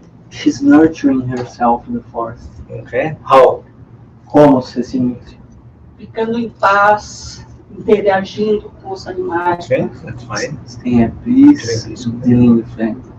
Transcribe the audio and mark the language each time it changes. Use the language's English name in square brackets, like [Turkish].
[English] She's nurturing herself in the forest. Okay. How? [Portuguese] Como você se nutre? Ficando em paz, interagindo com os animais. [English] Okay, that's fine. Staying at peace, dealing with them.